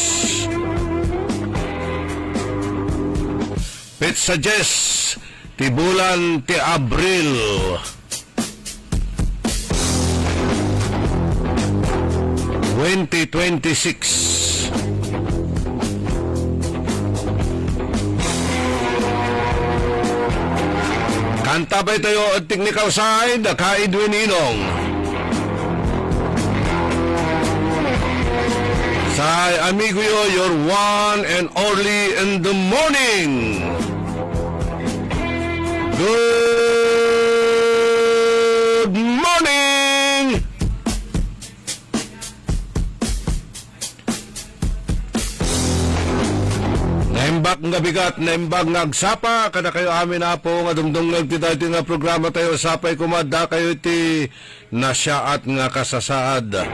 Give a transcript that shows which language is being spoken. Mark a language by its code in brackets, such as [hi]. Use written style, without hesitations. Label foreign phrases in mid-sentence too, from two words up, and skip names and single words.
[ilo] Pizza Jess, ti bulan ti Abril. (2026) Kantabay tayo at [en] technical side, [ilo] ka Edwin Inong. Sa amigo yo, [en] your one and only in the morning. Good morning! [ilo] Naimbag nga bigat, naimbag nga agsapa, kada kayo amin na po nga dumdungag ti dati nga programa tayo sapay kumada kayo ti nasyaat nga kasasaad.